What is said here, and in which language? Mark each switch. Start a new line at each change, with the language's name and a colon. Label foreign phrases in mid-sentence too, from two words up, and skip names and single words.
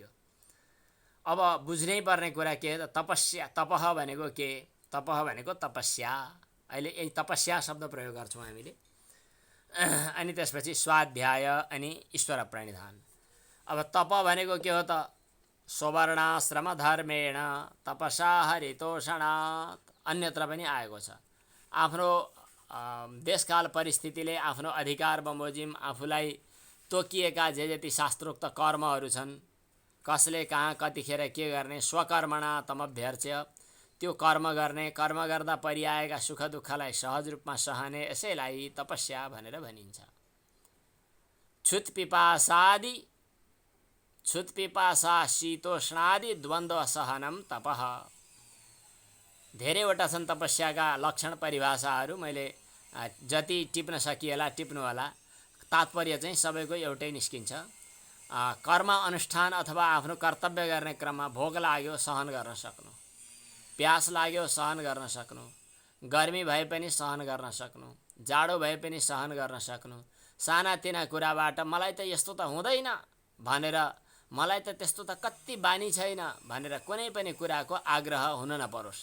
Nepali: अब बुझ्नै पर्ने कुरा के त तपस्या। तपः भनेको के? तपः भनेको तपस्या। अहिले यही तपस्या शब्द प्रयोग गर्छौँ हामीले। अनि त्यसपछि स्वाध्याय अनि ईश्वर प्रणिधान। अब तप भनेको के हो त?
Sanskrit: स्ववर्णाश्रम धर्मेण तपसा हरितोषणात्
Nepali: अन्यत्र पनि आएको छ। आफ्नो देशकाल परिस्थितिले आफ्नो अधिकार बमोजिम आफूलाई तोकिएका जे जति शास्त्रोक्त कर्महरू छन्, कसले कहाँ कतिखेर के गर्ने,
Sanskrit: स्वकर्मणा तमभ्यर्च्य,
Nepali: त्यो कर्म गर्ने, कर्म गर्दा परिआएका सुख दुःखलाई सहज रूपमा सहने, यसैलाई तपस्या भनेर भनिन्छ।
Sanskrit: छुत पिपासा शीतोष्णादि द्वन्द्व सहनम तपः।
Nepali: धेरैवटा छन् तपस्याका लक्षण परिभाषाहरू, मैले जति टिप्न सकिएला टिप्नु होला। तात्पर्य चाहिँ सबैको एउटै निस्किन्छ। कर्म अनुष्ठान अथवा आफ्नो कर्तव्य गर्ने क्रममा भोक लाग्यो सहन गर्न सक्नु, प्यास लाग्यो सहन गर्न सक्नु, गर्मी भए पनि सहन गर्न सक्नु, जाडो भए पनि सहन गर्न सक्नु, सानातिना कुराबाट मलाई त यस्तो त हुँदैन भनेर, मलाई त त्यस्तो त कति बानी छैन भनेर कुनै पनि कुराको आग्रह हुन नपरोस्।